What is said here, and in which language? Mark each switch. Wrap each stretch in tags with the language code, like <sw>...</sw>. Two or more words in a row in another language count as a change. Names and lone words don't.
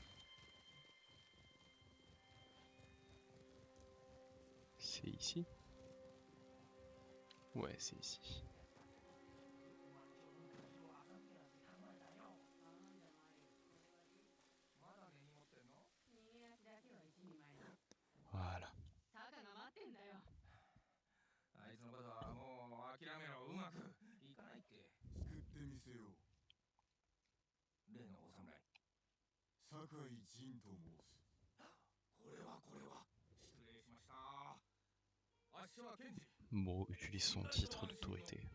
<fr>C'est ici? Ouais, c'est ici. Voilà.</fr> <ja>あいつのことはもう諦めろ。うまくいかないって。救ってみせよう。例のお侍。酒井仁と申す。これは失礼しました。あっしは検事。</ja> <fr>Bon, utilise son titre d'autorité.</fr>